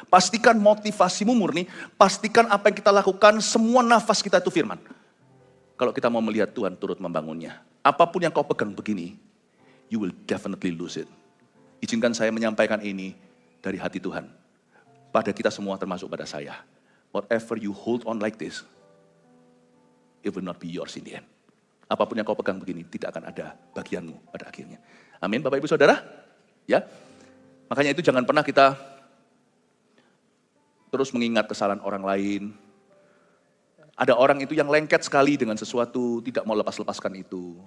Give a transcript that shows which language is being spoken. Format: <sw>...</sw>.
<id>Pastikan motivasimu murni, pastikan apa yang kita lakukan, semua nafas kita itu firman. Kalau kita mau melihat Tuhan turut membangunnya. Apapun yang kau pegang begini,</id> <en>you will definitely lose it.</en> <id>Izinkan saya menyampaikan ini dari hati Tuhan. Pada kita semua termasuk pada saya.</id> <en>Whatever you hold on like this, it will not be yours in the end.</en> <id>Apapun yang kau pegang begini, tidak akan ada bagianmu pada akhirnya. Amin, Bapak Ibu Saudara. Ya, makanya itu jangan pernah kita terus mengingat kesalahan orang lain. Ada orang itu yang lengket sekali dengan sesuatu, tidak mau lepas-lepaskan itu.</id>